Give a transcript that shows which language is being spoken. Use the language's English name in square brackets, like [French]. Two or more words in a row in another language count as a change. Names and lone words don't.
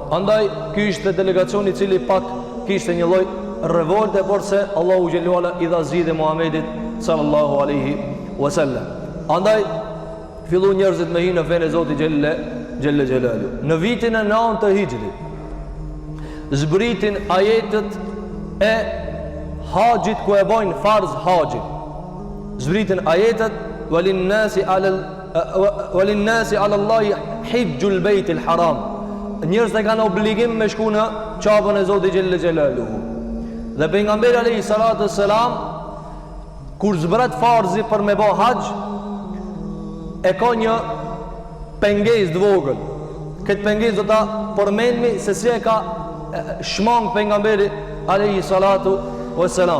[Albanian] Andaj ky ishte delegacioni i cili pak kishte një lloj revolte, por se Allahu [Arabic] جل وعلا [Albanian] i dha zgjidhje Muhamedit [Arabic] صلى الله عليه وسلم. [Albanian] Andaj fillu njerëzit me hinë në fenë e Zotit [Arabic] جل جلاله. [Albanian] Në vitin e 9 të Hijrit zbritin ajetet e haxhit ku e bojnë farz haxhin. Zbritin ajetet [Arabic] وللناس على الله حج البيت الحرام. [Albanian] Njerëzit e kanë obligim me shku në qabën e Zotit [Arabic] جل جلاله. [Albanian] Dhe pejgamberi [Arabic] عليه الصلاة والسلام [Albanian] kur zbret farzi për me bë haxh e ka një pengesë të vogël. Këtë pengesë do ta përmendmi se si e ka shmang pejgamberi [Arabic] عليه الصلاة والسلام.